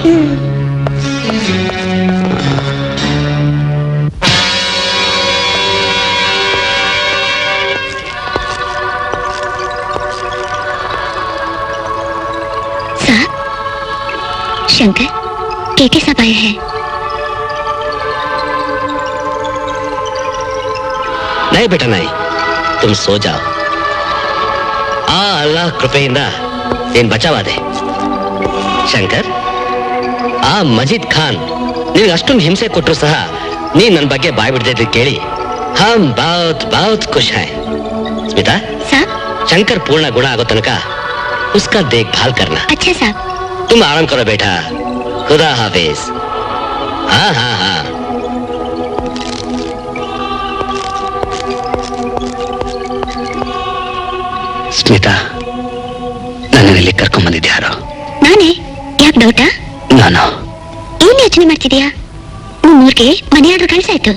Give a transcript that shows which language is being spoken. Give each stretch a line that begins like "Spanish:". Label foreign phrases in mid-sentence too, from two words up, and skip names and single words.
Hindi: साहब, शंकर, केके साहब आए हैं. नहीं बेटा नहीं, तुम सो जाओ.
Kannada: ಅಲ್ಲಾಹ್ ಕೃಪೆಯಿಂದ ನೀನ್ ಬಚಾವಾದೆ. ಶಂಕರ್, ಆ ಮಜೀದ್ ಖಾನ್ ನಿನಗೆ ಅಷ್ಟೊಂದು ಹಿಂಸೆ ಕೊಟ್ಟರು ಸಹ ನೀನ್ ನನ್ನ ಬಗ್ಗೆ ಬಾಯ್ ಬಿಡ್ದಿದ್ದು ಕೇಳಿ
Hindi: हम बहुत बहुत खुश है.
Kannada: ಸ್ಮಿತಾ,
Hindi: साहब, शंकर पूर्ण गुण
Kannada: ಆಗೋ ತನಕ
Hindi: उसका देखभाल करना. अच्छा साहब. तुम आराम करो बेटा. खुदा हाफिज. हाँ हाँ हाँ.
Kannada: ಸ್ಮಿತಾ, ನನ್ನನ್ನು ಇಲ್ಲಿ ಕರ್ಕೊಂಡ್ ಬಂದಿದ್ಯಾರು? ನಾನೇ? ಯಾಕೆ ಡೌಟಾ? ನಾನು. ಏನ್ ಯೋಚನೆ ಮಾಡ್ತಿದ್ಯಾ? ನಿಮ್ಮೂರ್ಗೆ ಮನೆ ಆರ್ಡರ್ ಕಳ್ಸಾಯ್ತು.